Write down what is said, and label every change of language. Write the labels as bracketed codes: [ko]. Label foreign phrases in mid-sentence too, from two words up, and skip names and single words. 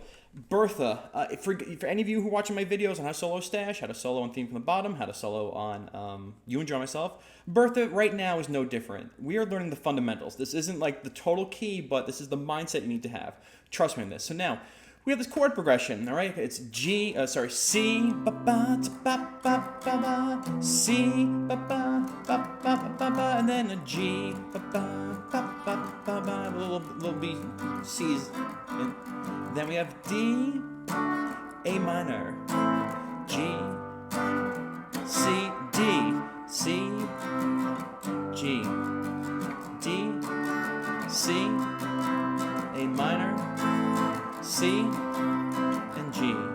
[en] Bertha, for any of you who are watching my videos on how to solo Stash, how to solo on Theme from the Bottom, how to solo on You and Draw Myself, Bertha right now is no different. We are learning the fundamentals. This isn't like the total key, but this is the mindset you need to have. Trust me on this. So now, we have this chord progression, all right? It's C, ba ba ba ba ba, C, ba ba ba ba ba ba, and then a G, ba ba ba ba ba ba, little B, C's. Then we have D, A minor, G, C, D, C, G, D, C, A minor, C, and G.